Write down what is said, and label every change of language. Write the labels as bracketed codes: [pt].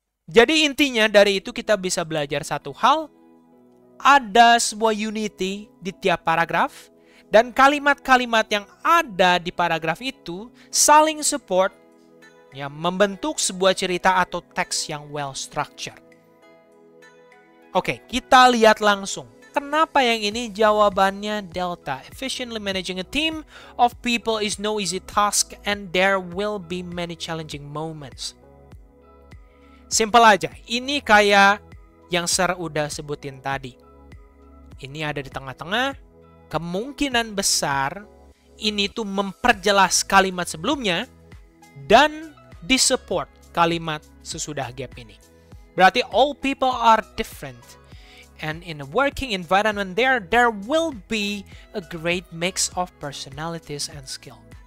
[id] Jadi intinya dari itu kita bisa belajar satu hal, ada sebuah unity di tiap paragraf, dan kalimat-kalimat yang ada di paragraf itu saling support, ya, membentuk sebuah cerita atau teks yang [en] well structured. [id] Oke, kita lihat langsung. Kenapa yang ini jawabannya delta? [en] Efficiently managing a team of people is no easy task and there will be many challenging moments. [id] Simple aja. Ini kayak yang Sir udah sebutin tadi. Ini ada di tengah-tengah. Kemungkinan besar ini tuh memperjelas kalimat sebelumnya dan disupport kalimat sesudah gap ini. Berarti [en] all people are different. And in a working environment there will be a great mix of personalities and skill.